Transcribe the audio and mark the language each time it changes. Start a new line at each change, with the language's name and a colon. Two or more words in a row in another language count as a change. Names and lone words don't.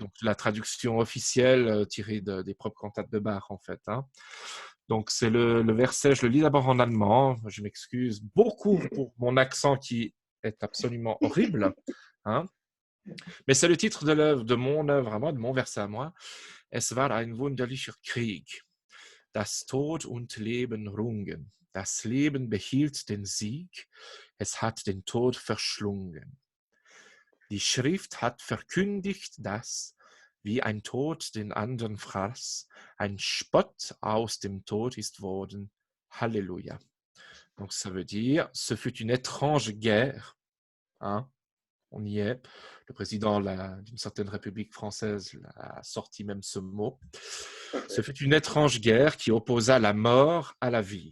French: est donc la traduction officielle tirée des propres cantates de Bach, en fait. Hein. Donc c'est le verset, je le lis d'abord en allemand, je m'excuse beaucoup pour mon accent qui est absolument horrible. Hein. Mais c'est le titre de l'œuvre, de mon œuvre à moi, de mon verset à moi.
German: Es war ein wunderlicher Krieg. Das Tod und Leben rungen. Das Leben behielt den Sieg. Es hat den Tod verschlungen. Die Schrift hat verkündigt, dass, wie ein Tod den anderen fraß, ein Spott aus dem Tod ist worden. Halleluja.
French: Donc ça veut dire, ce fut une étrange guerre, hein, on y est. Le président d'une certaine République française a sorti même ce mot. Ce fut une étrange guerre qui opposa la mort à la vie.